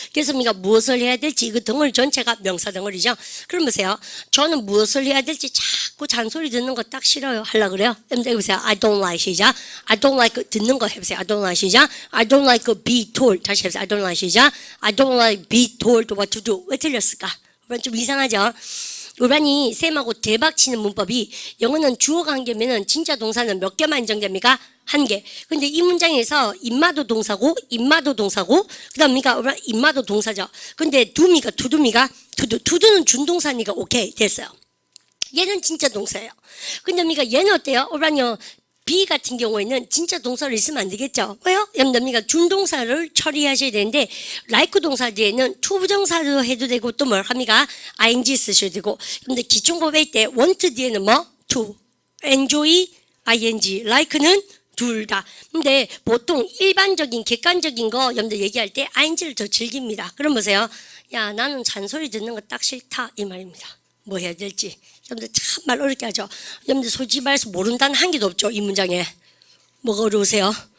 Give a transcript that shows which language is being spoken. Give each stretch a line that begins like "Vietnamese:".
Korean: 그래서 우리가 무엇을 해야 될지 이 덩어리 전체가 명사 덩어리죠. 그럼 보세요. 저는 무엇을 해야 될지 자꾸 잔소리 듣는 거 딱 싫어요. 하려고 그래요. 여러분들 해보세요.
English: I don't like 시작. I don't like
Korean: 듣는 거 해보세요.
English: I don't like 시작. I don't like be told.
Korean: 다시 해보세요.
English: I don't like
Korean: 시작.
English: I don't like be told what to do.
Korean: 왜 틀렸을까? 좀 이상하죠? 우반이 쌤하고 대박치는 문법이 영어는 주어가 한 개면은 진짜 동사는 몇 개만 인정됩니까? 1개. 근데 이 문장에서 임마도 동사고 그다음이니까 임마도 동사죠. 근데 do입니까? to do입니까? to는 준동사니까 오케이 됐어요. 얘는 진짜 동사예요. 근데 얘는 어때요? 우반이요. be 같은 경우에는 진짜 동사를 있으면 안 되겠죠. 왜요? 여러분들 준동사를 처리하셔야 되는데 like 동사 뒤에는 투부정사도 해도 되고 또 뭘 합니까? ing 쓰셔야 되고. 근데 기충법일 때 want 뒤에는 뭐? to, enjoy, ing, like는 둘 다. 근데 보통 일반적인 객관적인 거 여러분들 얘기할 때 ing를 더 즐깁니다. 그럼 보세요. 야, 나는 잔소리 듣는 거 딱 싫다 이 말입니다. 뭐 해야 될지. 여러분들 참 말 어렵게 하죠. 여러분들 솔직히 말해서 모른다는 한 개도 없죠. 이 문장에. 뭐가 어려우세요?